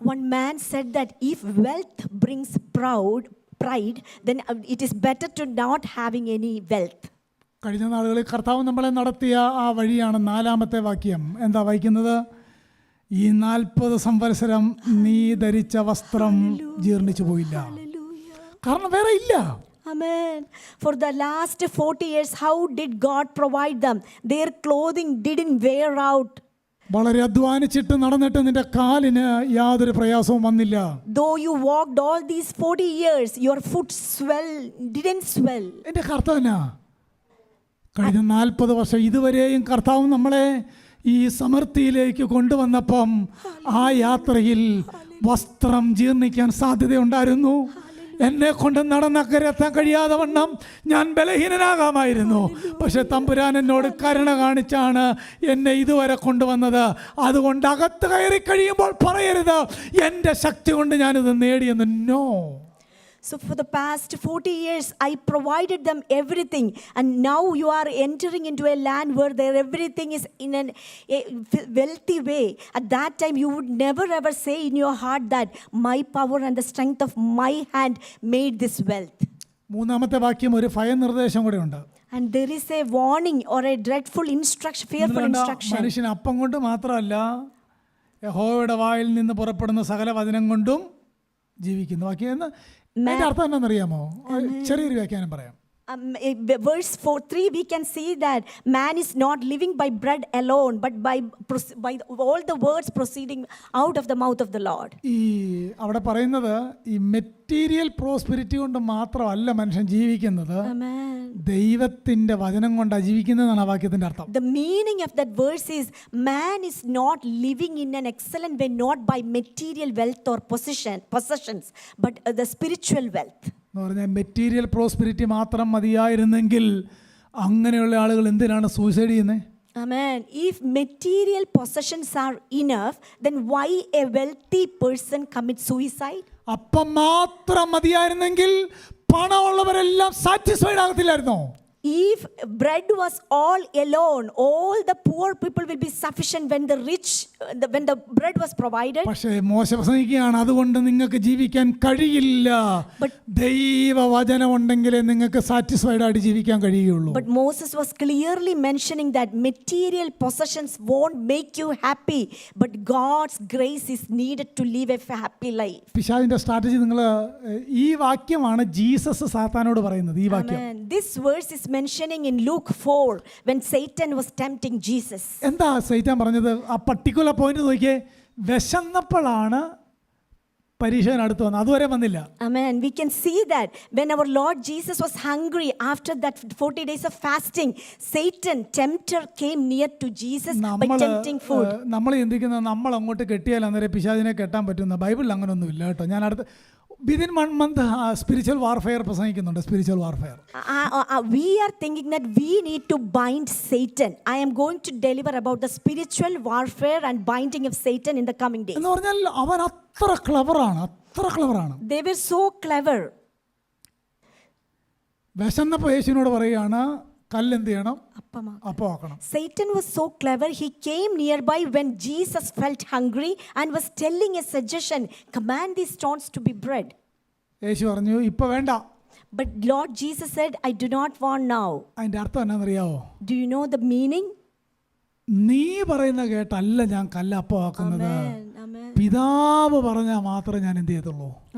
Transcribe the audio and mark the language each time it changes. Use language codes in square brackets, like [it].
[en] One man said that if wealth brings pride, then it is better to not having any wealth. [ml] കഴിഞ്ഞ നാളുകളിൽ കർത്താവ് നമ്മളെ നടത്തിയ ആ വഴിയാണ് 4-ാമത്തെ വാക്യം. എന്താ വായിക്കുന്നത്? ഈ 40 സംവത്സരം നീ ധരിച്ച വസ്ത്രം ജീർണിച്ചു പോയില്ല. കാരണം വേറെ ഇല്ല. [en] Amen. For the last 40 years, how did God provide them? Their clothing didn't wear out. [ml] വളരെ അധ്വാനിച്ചിട്ട് നടന്നിട്ട് നിന്റെ കാലിന് യാതൊരു പ്രയാസവും വന്നില്ല. [en] Though you walked all these 40 years, your foot didn't swell. [ml] എൻ്റെ കർത്താവിനാ കഴിഞ്ഞ 40 വർഷം ഇതുവരെയും കർത്താവ് നമ്മളെ ഈ സമൃദ്ധിയിലേക്ക് കൊണ്ടുവന്നപ്പം ആ യാത്രയിൽ വസ്ത്രം ജീർണിക്കാൻ സാധ്യതയുണ്ടായിരുന്നു. എന്നെ കൊണ്ട് നടന്നക്കരെത്താൻ കഴിയാതെ വണ്ണം ഞാൻ ബലഹീനനാകാമായിരുന്നു. പക്ഷെ തമ്പുരാൻ എന്നോട് കരുണ കാണിച്ചാണ് എന്നെ ഇതുവരെ കൊണ്ടുവന്നത്. അതുകൊണ്ട് അകത്ത് കയറി കഴിയുമ്പോൾ പറയരുത്, എൻ്റെ ശക്തി കൊണ്ട് ഞാനിത് നേടിയെന്ന്. [en] No. So for the past 40 years, I provided them everything. And now you are entering into a land where everything is in a wealthy way. At that time, you would never ever say in your heart that my power and the strength of my hand made this wealth. [ml] 3-ാമത്തെ വാക്യം ഒരു ഭയനിർദ്ദേശം കൂടെ ഉണ്ട്. [en] And there is a warning or a dreadful instruction, fearful instruction. [ml] മനുഷ്യൻ അപ്പം കൊണ്ട് മാത്രമല്ല, യഹോവയുടെ വായിൽ നിന്ന് പുറപ്പെടുന്ന സകല വചനം കൊണ്ടും ജീവിക്കുന്നു. വാക്യം അതിന്റെ അർത്ഥം എന്താണെന്നറിയാമോ? ചെറിയൊരു വ്യാഖ്യാനം പറയാം. [en] Verse 3 we can see that man is not living by bread alone but by all the words proceeding out of the mouth of the Lord. [ml] ഈ അവിടെ പറയുന്നത് ഈ മെറ്റീരിയൽ പ്രോസ്പെരിറ്റി കൊണ്ട് മാത്രമല്ല മനുഷ്യൻ ജീവിക്കുന്നത്, ദൈവത്തിന്റെ വചനം കൊണ്ടാണ് ജീവിക്കുന്നതാണ് ആ വാക്യത്തിന്റെ അർത്ഥം. [en] The meaning of that verse is man is not living in an excellent way not by material wealth or possessions but the spiritual wealth. [ml] എന്ന് പറഞ്ഞാൽ മെറ്റീരിയൽ പ്രോസ്പെരിറ്റി മാത്രം മതിയായിരുന്നെങ്കിൽ അങ്ങനെയുള്ള ആളുകൾ എന്തിനാണ് സൂയിസൈഡ് ചെയ്യുന്നത്? [en] Amen. If material possessions are enough, then why a wealthy person commits suicide? [ml] അപ്പം മാത്രം മതിയായിരുന്നെങ്കിൽ പണമുള്ളവരെല്ലാം satisfied ആകത്തില്ലായിരുന്നോ? [en] If bread was all alone, all the poor people will be sufficient when the bread was provided. [ml] പക്ഷേ മോശ പ്രസംഗിക്കുകയാണ്, അതുകൊണ്ട് നിങ്ങൾക്ക് ജീവിക്കാൻ കഴിയില്ല. ദൈവവചനം ഉണ്ടെങ്കിലേ നിങ്ങൾക്ക് സാറ്റിസ്ഫൈഡ് ആയിട്ട് ജീവിക്കാൻ കഴിയുള്ളൂ. [en] But Moses was clearly mentioning that material possessions won't make you happy, but God's grace is needed to live a happy life. [ml] പിശാചിന്റെ സ്ട്രാറ്റജി നിങ്ങൾ ഈ വാക്യമാണ് ജീസസ് സാത്താനോട് പറയുന്നത്. ഈ വാക്യം [en] This verse is mentioning in Luke 4 when Satan was tempting Jesus. [ml] എന്താ സൈത്താൻ പറഞ്ഞത്? ആ പർട്ടിക്കുലർ പോയിന്റ് നോക്കിയേ. വിശന്നപ്പോഴാണ് പരീക്ഷകൻ അടുത്ത് വന്നത്, അതുവരെ വന്നില്ല. [en] Amen. We can see that when our Lord Jesus was hungry after that 40 days of fasting, Satan, tempter, came near to Jesus by tempting food. [ml] നമ്മൾ ചിന്തിക്കുന്നത് നമ്മൾ അങ്ങോട്ട് കെട്ടിയാൽ അന്നേരം പിശാചിനെ കെട്ടാൻ പറ്റുന്ന. ബൈബിളിൽ അങ്ങനെയൊന്നും ഇല്ല കേട്ടോ. ഞാൻ അടുത്ത് [en] within 1 month [ml] spiritual warfare പ്രസംഗിക്കുന്നുണ്ട്. [en] spiritual warfare. We are thinking that we need to bind Satan. I am going to deliver about the spiritual warfare and binding of Satan in the coming days. [ml] എന്ന് പറഞ്ഞാൽ അവൻ അത്ര ക്ലെവറാണ്. [en] They were so clever. [ml] വിശന്നപ്പോൾ യേശുവിനോട് പറയുകയാണ്, കല്ലെന്ത് ചെയ്യണം? അപ്പമാക്കണം. [en] Satan was so clever. He came nearby when Jesus felt hungry and was telling a suggestion, command these stones to be bread. [ml] യേശു പറഞ്ഞു, ഇപ്പൊ വേണ്ട. [en] But Lord Jesus said, I do not want now. [ml] അതിന്റെ അർത്ഥം എന്നാണെന്നറിയാവോ? [en] Do you know the meaning? [ml] നീ പറയുന്ന കേട്ടല്ല ഞാൻ കല്ലപ്പമാക്കുന്നത്, പിതാവ് പറഞ്ഞാൽ മാത്രമേ ഞാൻ എന്ത് ചെയ്യത്തുള്ളൂ.